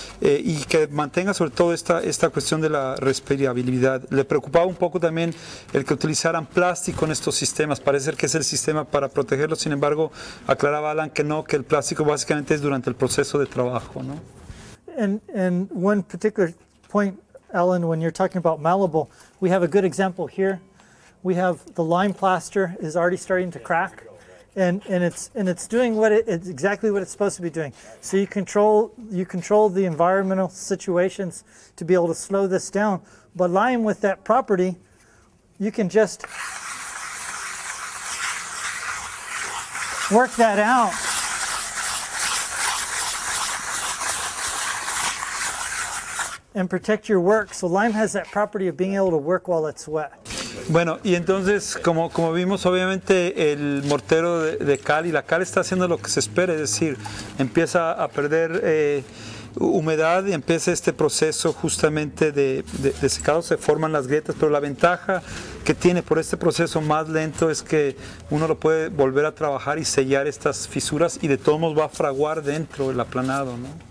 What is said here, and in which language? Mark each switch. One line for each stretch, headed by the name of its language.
Spanish: Y que mantenga sobre todo esta cuestión de la respirabilidad. Le preocupaba un poco también el que utilizaran plástico en estos sistemas. Parece ser que es el sistema para protegerlo, sin embargo, aclaraba Alan que no, que el plástico básicamente es durante el proceso de trabajo, ¿no?
English: And one particular point, Alan, when you're talking about malleable, we have a good example here. We have the lime plaster is already starting to crack, and it's doing it's exactly what it's supposed to be doing. So you control the environmental situations to be able to slow this down. But lime, with that property, you can just work that out. And protect your work. So lime has that property of being able to work while it's wet.
Spanish: Bueno, y entonces, como vimos, obviamente el mortero de cal, y la cal está haciendo lo que se espera, es decir, empieza a perder humedad y empieza este proceso justamente de secado, se forman las grietas, pero la ventaja que tiene por este proceso más lento es que uno lo puede volver a trabajar y sellar estas fisuras, y de todos modos va a fraguar dentro del aplanado, ¿no?